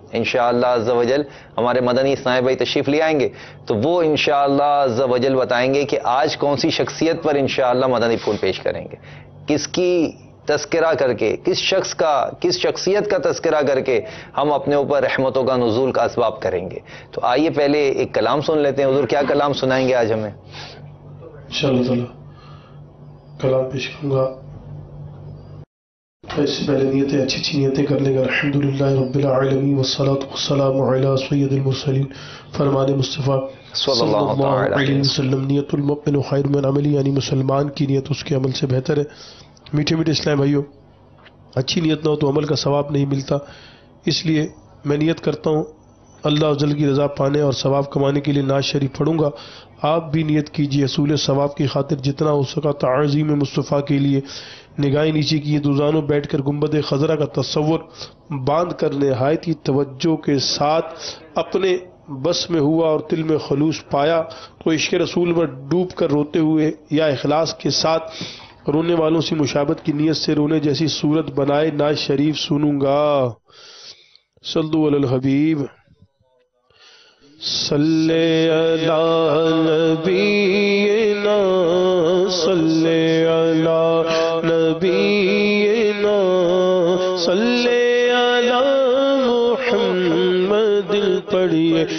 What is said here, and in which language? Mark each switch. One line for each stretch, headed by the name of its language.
Urdu: انشاءاللہ عز و جل ہمارے مدنی اسلام بھائی تشریف لے آئیں گے تو وہ انشاءاللہ عز و جل بتائیں گے کہ آج کون سی شخصیت پر انشاءاللہ مدنی پھول پیش کریں گے، کس کی تذکرہ کر کے، کس شخصیت کا تذکرہ کر کے ہم اپنے اوپر رحمتوں کا نزول کا اسباب کریں گے. تو آئیے پہلے ایک کلام سن لیتے ہیں. حضور کیا کلام سنائیں گے آج ہمیں؟ انشاءاللہ تعالی کلام پیش کروں گا. اس سے پہلے نیتیں اچھی نیتیں کر لیں گے.
Arabic: الحمدللہ رب العالمین والصلاة والسلام علی سید المرسلین.
Urdu: فرمان مصطفیٰ صلی اللہ علیہ وسلم.
Arabic: نیت المؤمن خیر من عملی،
Urdu: یعنی مسلمان کی نیت اس کے عمل سے بہتر ہے. میٹھے میٹھے اسلام بھائیوں، اچھی نیت نہ ہو تو عمل کا ثواب نہیں ملتا. اس لیے میں نیت کرتا ہوں اللہ جل کی رضا پانے اور ثواب کمانے کے لیے نعت شریف پڑھوں گا. آپ بھی نیت کیجیے حصول ثواب کی خاطر جتنا ہو سکا تعظیم مصطفیٰ کے لیے. نگاہیں نیچے کیے، دوزانوں بیٹھ کر گنبد خضرا کا تصور باندھ کر نہایت ہی توجہ کے ساتھ اپنے بس میں ہوا اور دل میں خلوص پایا تو عشق رسول میں ڈوب کر روتے ہوئے یا اخلاص کے ساتھ رونے والوں سے مشابہت کی نیت سے رونے جیسی صورت بنائے نعت شریف سنوں گا.
Arabic: صلو علی الحبیب. صلی علی نبینا صلی علی نبینا صلی علی محمد
Urdu: پڑھیے.